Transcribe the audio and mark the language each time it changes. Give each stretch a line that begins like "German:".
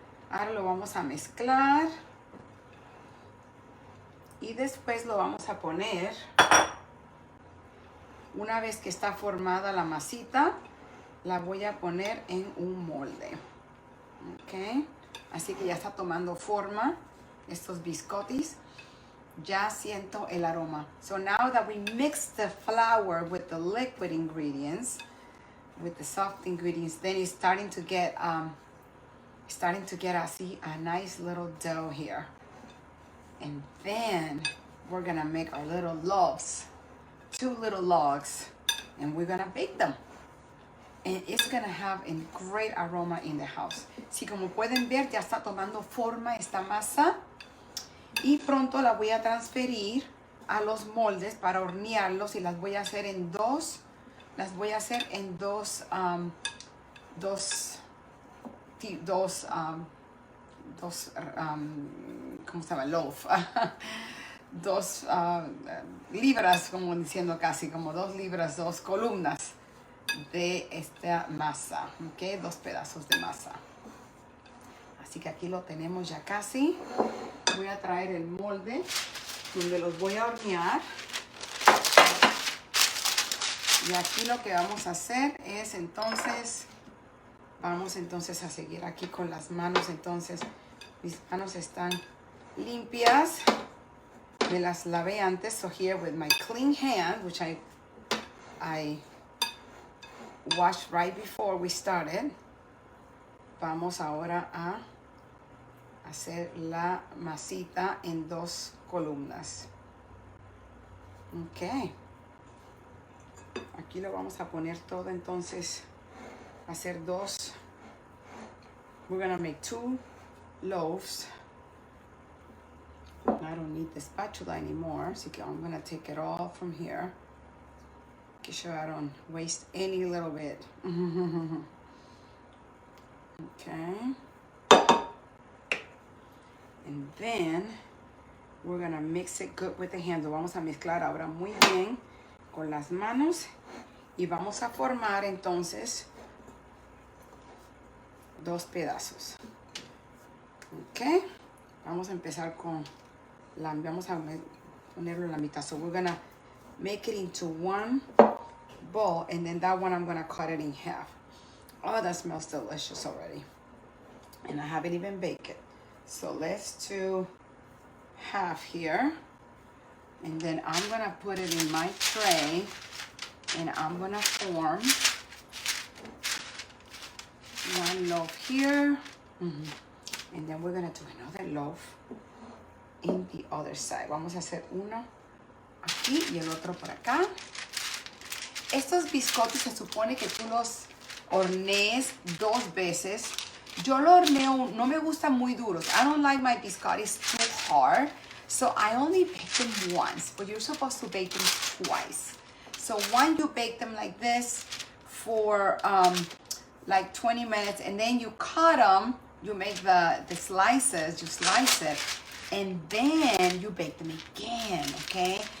Spanish: Ahora lo vamos a mezclar y después lo vamos a poner. Una vez que está formada la masita, la voy a poner en un molde. Ok, así que ya está tomando forma estos biscottis. Ya siento el aroma.
English: So now that we mix the flour with the liquid ingredients, with the soft ingredients, then it's starting to get así a nice little dough here. And then we're gonna make our little loaves, 2 little logs, and we're gonna bake them. And it's gonna have a great aroma in the house.
Spanish: Si como pueden ver, ya está tomando forma esta masa y pronto la voy a transferir a los moldes para hornearlos y las voy a hacer en dos. Las voy a hacer en dos ¿cómo se llama? Loaf. 2 libras, como diciendo casi, como 2 libras, 2 columnas de esta masa, ¿ok? 2 pedazos de masa. Así que aquí lo tenemos ya casi. Voy a traer el molde donde los voy a hornear. Y aquí lo que vamos a hacer es entonces, vamos entonces a seguir aquí con las manos. Entonces, mis manos están limpias. Me las lavé antes.
English: So here with my clean hand, which I washed right before we started.
Spanish: Vamos ahora a hacer la masita en 2 columnas. Ok. Aquí lo vamos a poner todo, entonces a hacer 2.
English: We're gonna make 2 loaves. I don't need the spatula anymore, so I'm gonna take it all from here. Make sure I don't waste any little bit. Okay. And then we're gonna mix it good with the hands.
Spanish: Lo vamos a mezclar ahora muy bien con las manos y vamos a formar entonces 2 pedazos. Ok, vamos a empezar con vamos a ponerlo en la mitad.
English: So we're gonna make it into 1 bowl, and then that one I'm gonna cut it in half. Oh, that smells delicious already. And I haven't even baked it. So let's do half here. And then I'm gonna put it in my tray, and I'm gonna form one loaf here. And then we're gonna do another loaf in the other side.
Spanish: Vamos a hacer uno aquí y el otro por acá. Estos biscottis se supone que tú los hornees 2 veces. Yo lo horneo, no me gustan muy duros.
English: I don't like my biscottis too hard. So I only bake them once, but you're supposed to bake them twice. So one, you bake them like this for like 20 minutes, and then you cut them, you make the slices, you slice it, and then you bake them again, okay?